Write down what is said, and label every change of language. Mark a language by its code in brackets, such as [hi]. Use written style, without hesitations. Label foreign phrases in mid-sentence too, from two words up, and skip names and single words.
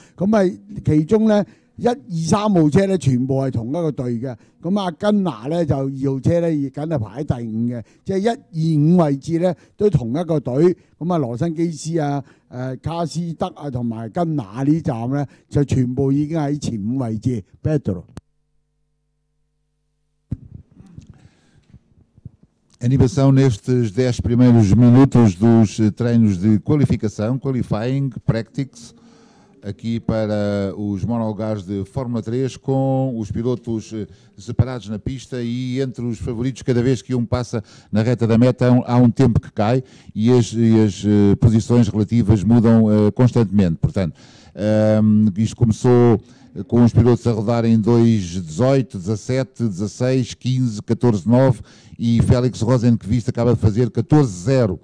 [yue] 咁啊，其中咧1、2、3號車咧全部係同一個隊嘅。咁啊，根拿咧就2號車咧亦緊係排喺第5嘅，即係1、2、5位置咧都同一個隊。咁啊，羅辛基斯啊、卡斯德啊同埋根拿呢站咧就全部已經喺前5位置。Pedro。 [pt] Animação nestes 10 primeiros minutos dos treinos de qualificação, [en] qualifying, practice, [pt] aqui para os monolugares de Fórmula 3, com os pilotos separados na pista e entre os favoritos, cada vez que um passa na reta da meta há um tempo que cai e as posições relativas mudam constantemente. Portanto, isto começou com os pilotos a rodarem 2:18, 17, 16, 15, 14:9 e Félix Rosenqvist acaba de fazer 14:0.